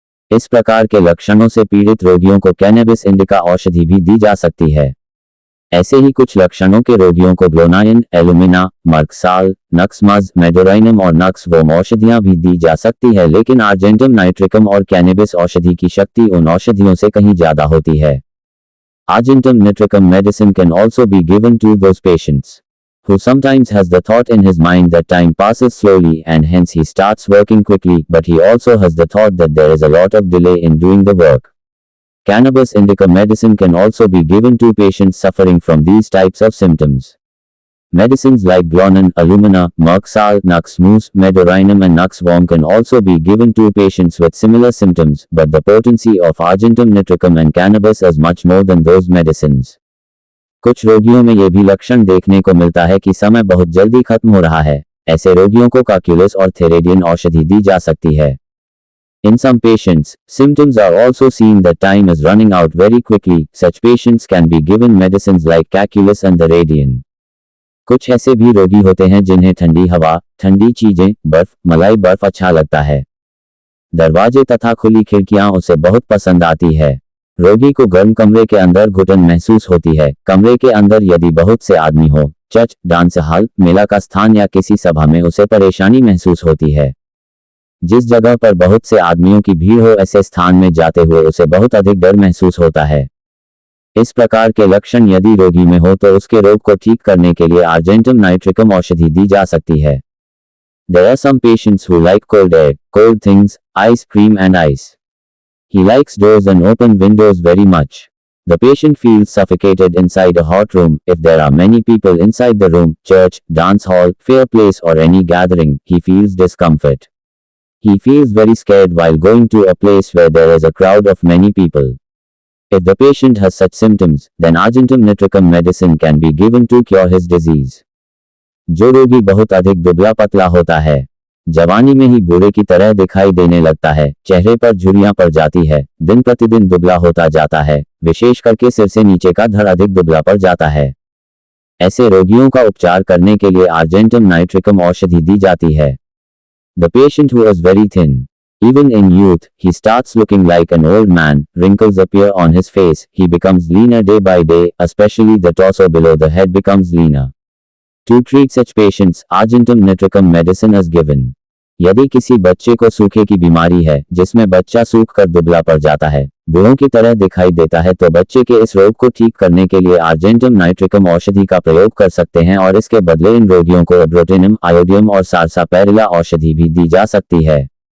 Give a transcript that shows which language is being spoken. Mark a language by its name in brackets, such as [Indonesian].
[Hindi] इस प्रकार के लक्षणों से पीड़ित रोगियों को कैनबिस इंडिका औषधि भी दी जा सकती है। ऐसे ही कुछ लक्षणों के रोगियों को ग्लोनाइन, एलुमिना, मर्कसाल, नक्समज, मेडोराइनम और नक्सवोम औषधियां भी दी जा सकती है, लेकिन आर्जेंटम नाइट्रिकम और कैनबिस औषधि की शक्ति उन औषधियों से कहीं ज्यादा होती है। [English] Argentum nitricum medicine can also be given to those patients who sometimes has the thought in his mind that time passes slowly and hence he starts working quickly, but he also has the thought that there is a lot of delay in doing the work. Cannabis indica medicine can also be given to patients suffering from these types of symptoms. Medicines like Glonan, Alumina, Merxal, Nux Moose, Medorinum and Nux Worm can also be given to patients with similar symptoms, but the potency of Argentum nitricum and cannabis is much more than those medicines. [Hindi] कुछ रोगियों में ये भी लक्षण देखने को मिलता है कि समय बहुत जल्दी खत्म हो रहा है। ऐसे रोगियों को काक्युलस और थेरेडियन औषधि दी जा सकती है। [English] In some patients, symptoms are also seen that time is running out very quickly. Such patients can be given medicines like Caculus and the Radian. [Hindi] कुछ ऐसे भी रोगी होते हैं जिन्हें ठंडी हवा, ठंडी चीजें, बर्फ, मलाई बर्फ अच्छा लगता है। दरवाजे तथा खुली खिड़कियां उसे बहुत पसंद आती है। रोगी को गर्म कमरे के अंदर घुटन महसूस होती है। कमरे के अंदर यदि बहुत से आदमी हो, चर्च, डांस हॉल, मेला का स्थान या किसी सभा में उसे परेशानी महसूस होती है। जिस जगह पर बहुत से आदमियों की भीड़ हो, ऐसे स्थान में जाते हुए उसे बहुत अधिक डर महसूस होता है। इस प्रकार के लक्षण यदि रोगी में हो तो उसके रोग को ठीक करने के लिए आर्जेंटम नाइट्रिकम औषधि दी जा सकती है। [English] There are some patients who like cold air, cold things, ice cream and ice. He likes doors and open windows very much. The patient feels suffocated inside a hot room. If there are many people inside the room, church, dance hall, fair place or any gathering, he feels discomfort. He feels very scared while going to a place where there is a crowd of many people. If the patient has such symptoms, then Argentum nitricum medicine can be given to cure his disease. [Hindi] जो रोगी बहुत अधिक दुबला पतला होता है, जवानी में ही बूढ़े की तरह दिखाई देने लगता है, चेहरे पर झुर्रियां पड़ जाती है, दिन प्रतिदिन दुबला होता जाता है, विशेष करके सिर से नीचे का धड़ अधिक दुबला पड़ जाता है। ऐसे रोगियों का उपचार करने के लिए आर्जेंटम नाइट्रिकम औषधि दी जाती है। [English] The patient who is very thin, even in youth, he starts looking like an old man, wrinkles appear on his face, he becomes leaner day by day, especially the torso below the head becomes leaner. To treat such patients, Argentum nitricum medicine is given. [Hindi] यदि किसी बच्चे को सूखे की बीमारी है, जिसमें बच्चा सूख कर दुबला पड़ जाता है, बूढ़ों की तरह दिखाई देता है, तो बच्चे के इस रोग को ठीक करने के लिए आर्जेंटम नाइट्रिकम औषधि का प्रयोग कर सकते हैं और इसके बदले इन रोगियों को एब्रोटिनम, आयोडियम और सारसापेरिला औषधि भी दी जा सकती है।